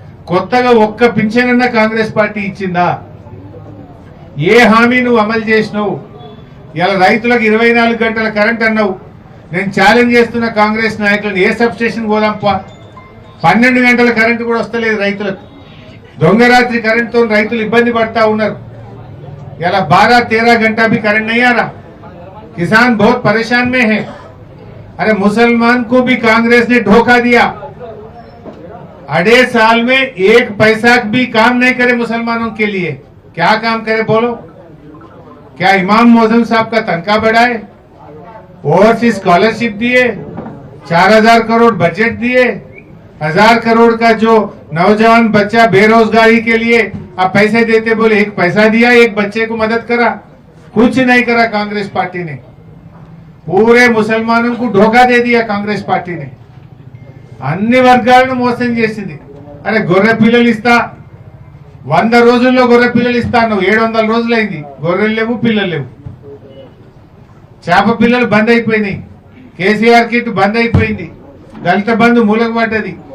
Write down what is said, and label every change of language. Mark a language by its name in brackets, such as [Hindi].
[Telugu] కొత్తగా ఒక్క పింఛన్ అన్న కాంగ్రెస్ పార్టీ ఇచ్చిందా? ఏ హామీ నువ్వు అమలు చేసినావు? ఇలా రైతులకు 24 గంటల కరెంట్ అన్నావు. నేను ఛాలెంజ్ చేస్తున్న కాంగ్రెస్ నాయకులను, ఏ సబ్ స్టేషన్ పోదాంపా, 12 గంటల కరెంటు కూడా వస్తలేదు రైతులకు. దొంగరాత్రి కరెంటుతో రైతులు ఇబ్బంది పడతా ఉన్నారు. [Hindi] ఇలా 12-13 घंटा भी करंट नहीं आ रहा, किसान बहुत परेशान में है। अरे मुसलमान को भी कांग्रेस ने धोखा दिया। 2.5 साल में 1 पैसा भी काम नहीं करे मुसलमानों के लिए। क्या काम करे बोलो? क्या इमाम मौजूद साहब का तनख्वाह बढ़ाए, ओवरसीज स्कॉलरशिप दिए, 4,000 करोड़ बजट दिए, 1,000 करोड़ का जो नौजवान बच्चा बेरोजगारी के लिए आप पैसे देते बोले 1 पैसा दिया, 1 बच्चे को मदद करा? कुछ नहीं करा कांग्रेस पार्टी ने। पूरे मुसलमानों को धोखा दे दिया कांग्रेस पार्टी ने। [Telugu] अन्य वर्गाలను మోసం చేసింది. అరే గొర్రె పిల్లలు ఇస్తా, 100 రోజుల్లో గొర్రె పిల్లలు ఇస్తాను, 700 రోజులైంది, గొర్రెలు లేవు, పిల్లలు లేవు. చేప పిల్లలు బంద్ అయిపోయినాయి, కేసీఆర్ కిట్ బంద్ అయిపోయింది, దళిత బంధు మూలకు పడ్డది,